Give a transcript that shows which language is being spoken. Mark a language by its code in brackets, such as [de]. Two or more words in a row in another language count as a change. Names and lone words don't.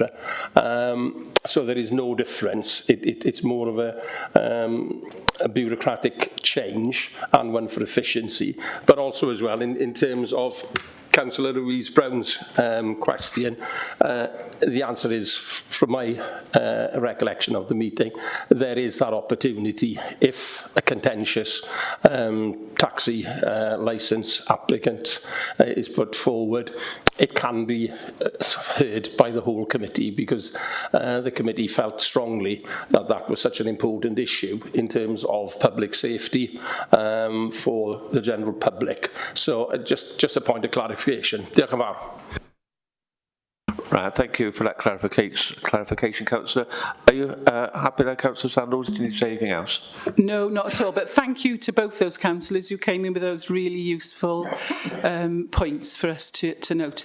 [en] So there is no difference. It's more of a bureaucratic change and one for efficiency, but also as well in terms of Councillor Louise Brown's question, the answer is, from my recollection of the meeting, there is that opportunity if a contentious taxi licence applicant is put forward. It can be heard by the whole committee, because the committee felt strongly that that was such an important issue in terms of public safety for the general public. So just a point of clarification. [cy] Diolch yn fawr. [en] Right, thank you for that clarification, Councillor. Are you happy there, Councillor Sandals? Do you need to say anything else? No, not at all. But thank you to both those councillors who came in with those really useful points for us to note.